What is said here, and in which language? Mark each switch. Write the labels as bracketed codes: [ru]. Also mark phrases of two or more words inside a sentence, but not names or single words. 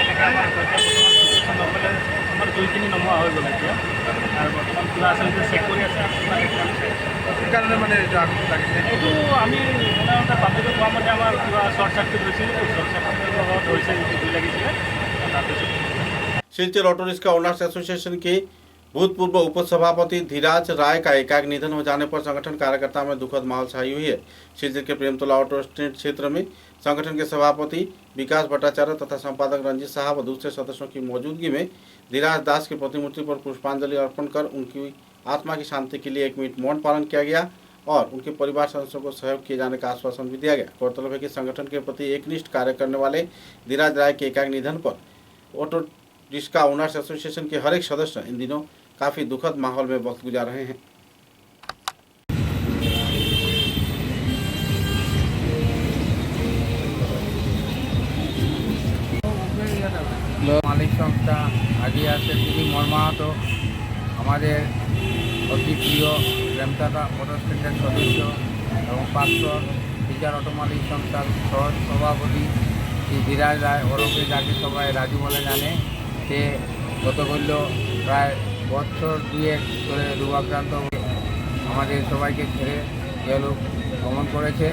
[as] এনেকৈ আমাৰ নৰ্মেলি আমাৰ জুইখিনি নোহোৱা হৈ গ'ল এতিয়া। আৰু বৰ্তমান কিবা আচলতে চেক কৰি আছে। সেইকাৰণে মানে এইটো আমি সাধাৰণতে পাব্লিকে কোৱা মতে আমাৰ কিবা শ্বৰ্ট চাৰ্কিট হৈছিল, শ্বৰ্ট চাৰ্কিটৰ লগত হৈছে জুই লাগিছিলে। তাৰপিছত [hi] शिलचर ऑटो रिक्शा ओनर्स एसोसिएशन के भूतपूर्व उपसभापति धीराज राय का एकाएक निधन हो जाने पर संगठन कार्यकर्ता में दुखद माहौल छाई हुई है। शिलचर के प्रेमतोला ऑटो स्टैंड क्षेत्र में संगठन के सभापति विकास भट्टाचार्य तथा संपादक रंजीत साहब व दूसरे सदस्यों की मौजूदगी में धीराज दास की प्रतिमूर्ति पर पुष्पांजलि अर्पण कर उनकी आत्मा की शांति के लिए 1 मिनट मौन पालन किया गया और उनके परिवार सदस्यों को सहयोग किए जाने का आश्वासन भी दिया गया। गौरतलब है कि संगठन के प्रति एकनिष्ठ कार्य करने वाले धीराज राय के एकाएक निधन पर ऑटो रिक्शा ओनर्स एसोसिएशन के हर एक सदस्य इन दिनों काफ़ी दुखद माहौल में वक्त गुजार रहे हैं। [bn] মালিক সংস্থা হারিয়ে আছে খুবই মর্মাহত। আমাদের অতি প্রিয় প্রেমতলা অটো স্ট্যান্ডের সদস্য এবং পাঁচশোর শিলচর অটো মালিক সংস্থার সহ সভাপতি শ্রী ধীরাজ রায় ওরফে যাকে সবাই রাজু বলে জানে, সে গতকাল প্রায় বছর 2 ধরে রোগাক্রান্ত হয়ে আমাদের সবাইকে ছেড়ে গেলো গমন করেছে।